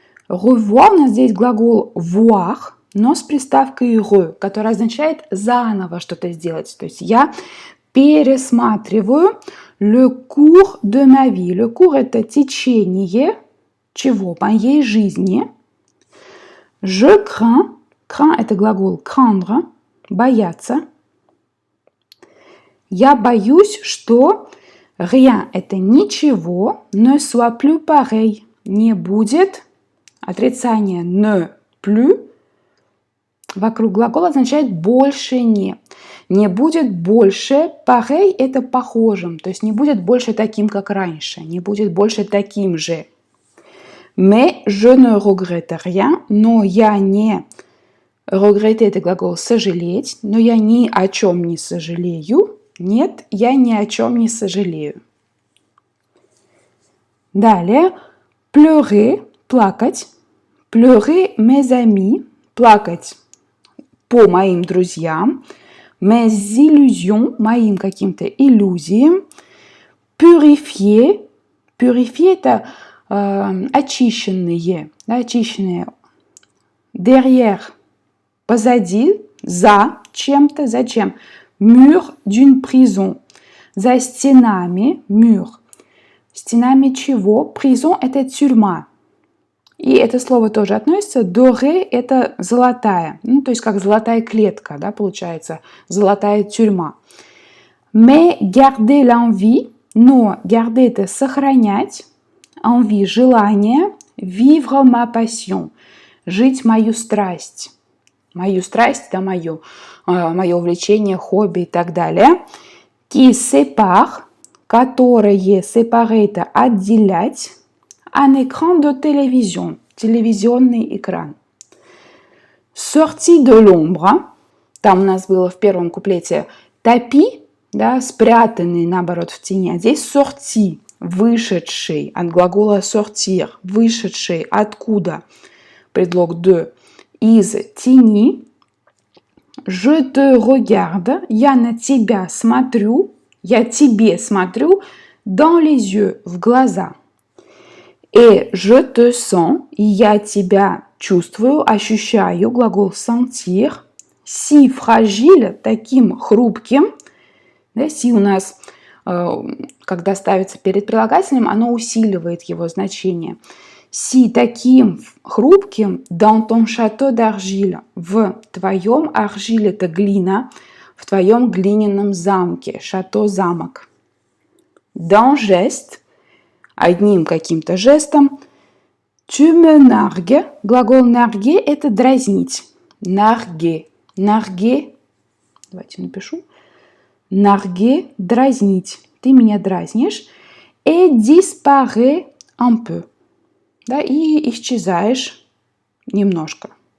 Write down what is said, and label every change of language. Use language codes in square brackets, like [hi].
[ru] Revoir у нас здесь глагол voir, но с приставкой re, которая означает заново что-то сделать. То есть я пересматриваю [fr] le cours de ma vie. Le cours [ru] – это течение чего? Моей жизни. [fr] Je crains. [ru] Crains – это глагол craindre, бояться. Я боюсь, что rien – это ничего, [fr] ne soit plus pareil. [ru] Не будет. Отрицание [fr] ne plus. [ru] Вокруг глагола означает больше не. Не будет больше, pareil – это похожим, то есть не будет больше таким, как раньше, не будет больше таким же. [fr] Mais je ne regrette rien, [ru] но я не… Regretter – это глагол сожалеть, но я ни о чем не сожалею. Нет, я ни о чем не сожалею. Далее, pleurer – плакать. [fr] Pleurer mes amis [ru] – плакать по моим друзьям. [fr] Mes illusions [ru] – моим каким-то иллюзиям. Purifier – purifier – это очищенные, да, очищенные. Derrière – позади, за чем-то, зачем. [fr] Mur d'une prison [ru] – за стенами, mur. Стенами чего? Prison – это тюрьма. И это слово тоже относится. Doré – это золотая. Ну, то есть как золотая клетка, да, получается. Золотая тюрьма. [fr] Mais garder l'envie. [ru] Но garder – это сохранять. Envie – желание. [fr] Vivre ma passion. [ru] Жить мою страсть. Мою страсть – это мое увлечение, хобби и так далее. [fr] Qui sépare. [ru] которые séparé это отделять, [fr] un écran de télévision, [ru] телевизионный экран. [fr] Sorti de l'ombre, [ru] там у нас было в первом куплете tapis, да, спрятанный, наоборот, в тени, а здесь sorti, вышедший, от глагола sortir, вышедший, откуда, предлог de, из тени. [fr] Je te regarde, [ru] я на тебя смотрю, я тебе смотрю, [fr] dans les yeux, [ru] в глаза. [fr] Et je te sens, [ru] и я тебя чувствую, ощущаю, глагол sentir, [fr] si fragile, [ru] таким хрупким. Да, si у нас, когда ставится перед прилагательным, оно усиливает его значение. Si таким хрупким, [fr] dans ton château d'argile, [ru] в твоем argile это глина, в твоем глиняном замке, château замок. [fr] D'un geste, [ru] одним каким-то жестом, [fr] tu me nargues, [ru] глагол narguer это дразнить. Narguer, narguer, давайте напишу. Narguer, дразнить. Ты меня дразнишь. [fr] Et disparaît un peu. [ru] Да, и исчезаешь немножко.